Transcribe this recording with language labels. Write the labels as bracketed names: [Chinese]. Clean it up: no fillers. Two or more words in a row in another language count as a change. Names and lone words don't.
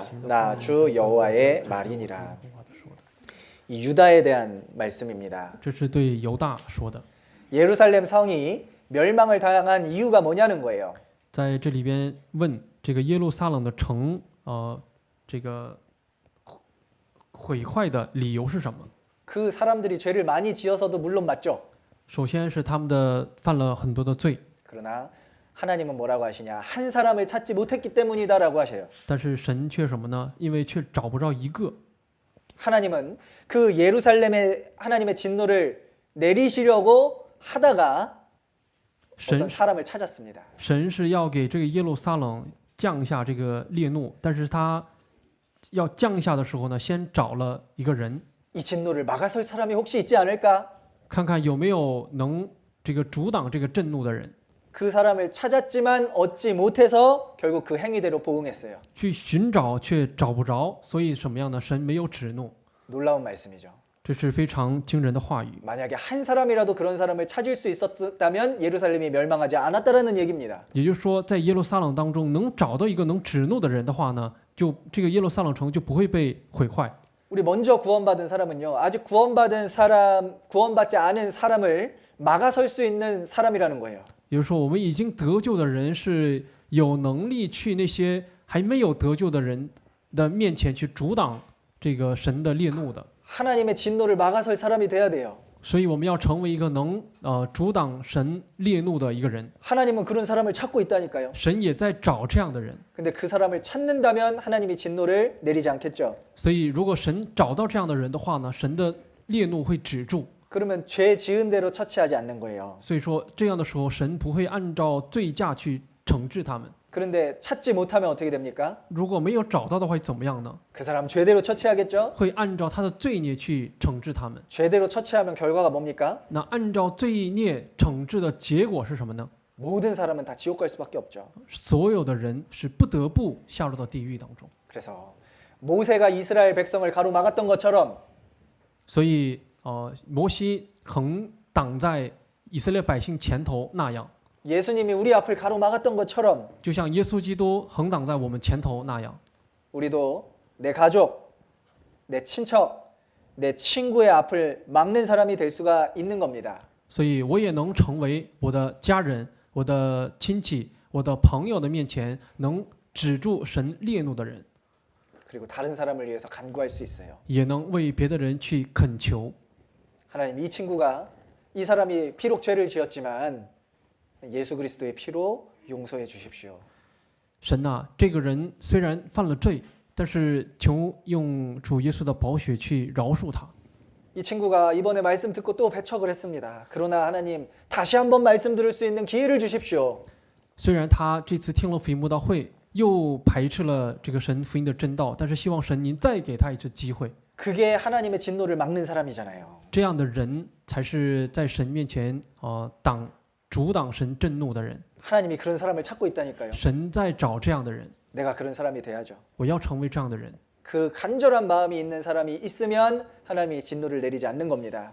[Korean] 나 주 여호와의 말이니라. 이 유다에 대한 말씀입니다. [Chinese] 这是对犹大说的。 [Korean] 예루살렘 성이 멸망을 당한 이유가 뭐냐는 거예요. [Chinese] 在这里边问这个耶路撒冷的城，这个毁坏的理由是什么？ [Korean] 그 사람들이 죄를 많이 지어서도 물론 맞죠. [Chinese] 首先是他们的犯了很多的罪， [Korean] 그러나 하나님은 뭐라고 하시냐? 한 사람을 찾지 못했기 때문이다라고 하셔요. [Chinese] 但是神却什么呢？因为却找不着一个。 [Korean] 하나님은 그 예루살렘에 하나님의 진노를 내리시려고 하다가 어떤 사람을 찾았습니다. [Chinese] 神是要给这个耶路撒冷降下这个烈怒，但是他要降下的时候呢，先找了一个人， [Korean] 이 진노를 막아설 사람이 혹시 있지 않을까? [Chinese] 看看有没有能这个阻挡这个震怒的人。 [Korean] 그 사람을 찾았지만 얻지 못해서 결국 그 행위대로 보응했어요. [Chinese] 去寻找却找不着，所以什么样呢？神没有止怒， [Korean] 놀라운 말씀이죠. [Chinese] 这是非常惊人的话语。 [Korean] 만약에 한 사람이라도 그런 사람을 찾을 수 있었다면 예루살렘이 멸망하지 않았다라는 얘기입니다. [Chinese] 也就是说，在耶路撒冷当中能找到一个能止怒的人的话呢，就这个耶路撒冷城就不会被毁坏。 [Korean] 우리 먼저 구원받은 사람은요, 아직 구원받지 않은 사람을 막아설 수 있는 사람이라는 거예요. [Chinese] 也就是说，我们已经得救的人是有能力去那些还没有得救的人的面前去阻挡这个神的烈怒的。 [Korean] 하나님의 진노를 막아설 사람이 돼야 돼요. [Chinese] 所以我们要成为一个能阻挡神烈怒的一个人。 [Korean] 하나님은 그런 사람을 찾고 있다니까요. [Chinese] 神也在找这样的人。 [Korean] 근데 그 사람을 찾는다면 하나님이 진노를 내리지 않겠죠. [Chinese] 所以，如果神找到这样的人的话呢，神的烈怒会止住。 [Korean] 그러면 죄 지은 대로 처치하지 않는 거예요. [Chinese] 所以说，这样的时候，神不会按照罪价去惩治他们。 [Korean] 그런데 찾지 못하면 어떻게 됩니까? [Chinese] 如果没有找到的话，会怎么样呢？ [Korean] 그 사람 죄대로 처치하겠죠. [Chinese] 会按照他的罪孽去惩治他们。 [Korean] 죄대로 처치하면 결과가 뭡니까? [Chinese] 那按照罪孽惩治的结果是什么呢？ [Korean] 모든 사람은 다 지옥 갈 수밖에 없죠. [Chinese] 所有的人是不得不下入到地狱当中。 [Korean] 그래서 모세가 이스라엘 백성을 가로막았던 것처럼 [Chinese] 所以摩西横挡在以色列百姓前头那样， [Korean] 예수님이 우리 앞을 가로막았던 것처럼 [Chinese] 就像耶稣基督横挡在我们前头那样， [Korean] 우리도 내 가족, 내 친척, 내 친구의 앞을 막는 사람이 될 수가 있는 겁니다. [Chinese] 所以我也能成为我的家人、我的亲戚、我的朋友的面前能止住神烈怒的人， [Korean] 그리고 다른 사람을 위해서 간구할 수 있어요. [Chinese] 也能为别的人去恳求。 [Korean] 하나님, 이 친구가 이 사람이 비록 죄를 지었지만 예수 그리스도의 피로 용서해 주십시오. [Chinese] 神呐、这个人虽然犯了罪，但是求用主耶稣的宝血去饶恕他。 [Korean] 이 친구가 이번에 말씀 듣고 또 배척을 했습니다. 그러나 하나님, 다시 한번 말씀 들을 수 있는 기회를 주십시오. [Chinese] 虽然他这次听了福音布道会，又排斥了这个神福音的真道，但是希望神您再给他一次机会。 [Korean] 그게 하나님의 진노를 막는 사람이잖아요. [Chinese] 这样的人才是在神面前阻挡神震怒的人。 [Korean] 하나님이 그런 사람을 찾고 있다니까요. [Chinese] 神在找这样的人， [Korean] 내가 그런 사람이 돼야죠. [Chinese] 我要成为这样的人。 [Korean] 그 간절한 마음이 있는 사람이 있으면 하나님이 진노를 내리지 않는 겁니다.